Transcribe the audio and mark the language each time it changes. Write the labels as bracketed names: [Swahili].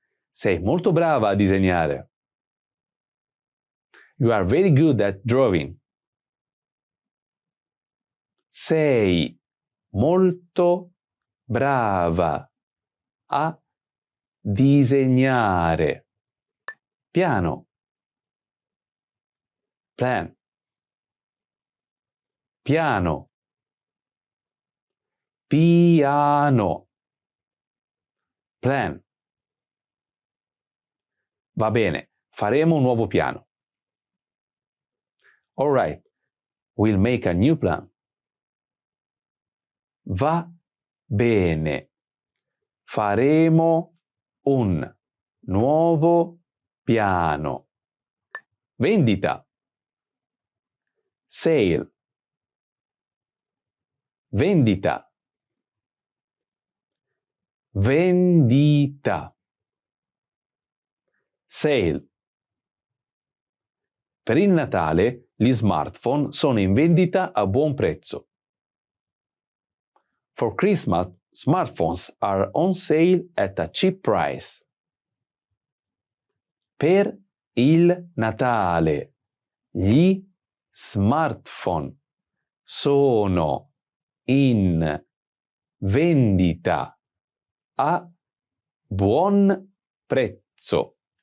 [Italian] Sei molto brava a disegnare. [English] You are very good at drawing. [Italian] Sei molto brava a disegnare. Piano. [English] Plan. [Italian] Piano. Piano. Plan. Va bene, faremo un nuovo piano. [English] All right, we'll make a new plan. [Italian] Va bene, faremo un nuovo piano. Vendita. Sale. Vendita. Vendita. [English] Sale. [Italian] Per il Natale gli smartphone sono in vendita a buon prezzo. [English] For Christmas, smartphones are on sale at a cheap price. [Italian] Per il Natale gli smartphone sono in vendita a buon prezzo.